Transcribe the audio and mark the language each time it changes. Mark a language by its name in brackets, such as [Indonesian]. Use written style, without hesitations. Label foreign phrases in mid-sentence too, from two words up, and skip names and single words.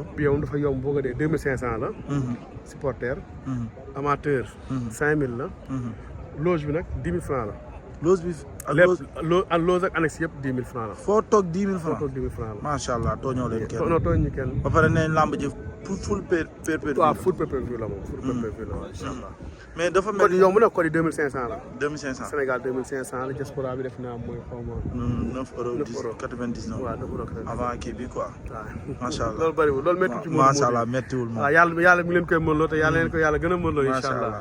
[Wolof] billet moom dafa yomb boo ko dee 2500 la. supporter. amateur. 5000 la. loge bi nag 10 000 francs la. loge bi ak loge ak annexe yëpp 10 000 francs la. foo toog 10 000 francs. foo toog 10 000 francs la. [Arabic] ما شاء الله [Wolof] tooñoo leen kenn. non tooñ ñu kenn. ba pare nee lamb ji [English] full pay-per-view. [Wolof] waaw [English] full pay-per-view [Wolof] la moom. [English] full pay-per-view [Wolof] la waaw [Arabic] إن شاء الله. [Wolof] mais dafa mel code yi yomb na code yi 2500 la. 2500 Sénégal 2500 la diaspora bi def naa mooy xaw ma. 9,99 waaw 9 € avant kii bi quoi. waaw [Arabic] ما شاء الله [Wolof] loolu bëriwul loolu méttiwul ci moom. [Arabic] ما شاء الله [Wolof] méttiwul moom. waaw yàlla mi ngi leen koy mënloo te yàlla leen ko yàlla gën a mënloo [Arabic] إن شاء الله.